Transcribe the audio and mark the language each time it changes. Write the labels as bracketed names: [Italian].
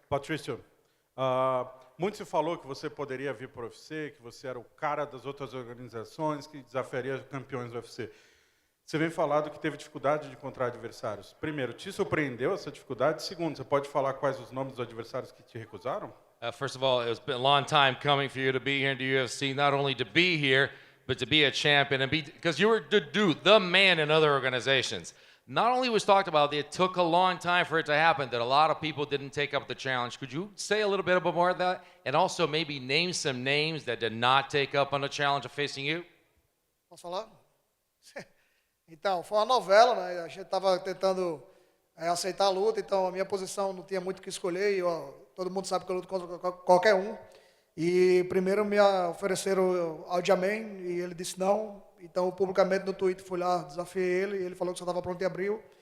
[Portuguese] Patricio, muito se falou que você poderia vir para o UFC, que você era o cara das outras organizações, que desafiaria campeões do UFC. Você vem falando que teve dificuldade de encontrar adversários. Primeiro, te surpreendeu essa dificuldade? Segundo, você pode falar quais os nomes dos adversários que te recusaram? [English] First of all, it's been a long time coming for you to be here in the UFC, not only to be here, but to be a champion, and because you were the dude, the man in other organizations. Not only was talked about, it took a long time for it to happen, that a lot of people didn't take up the challenge. Could you say a little bit about more of that? And also maybe name some names that did not take up on the challenge of facing you? [Portuguese] Posso falar? Então, foi uma novela, né? A gente estava tentando aceitar a luta, então a minha posição não tinha muito o que escolher, e todo mundo sabe que eu luto contra qualquer um. E primeiro me ofereceram ao Jamin, e ele disse não. Então, publicamente no Twitter, fui lá, desafiei ele, e ele falou que só estava pronto em abril.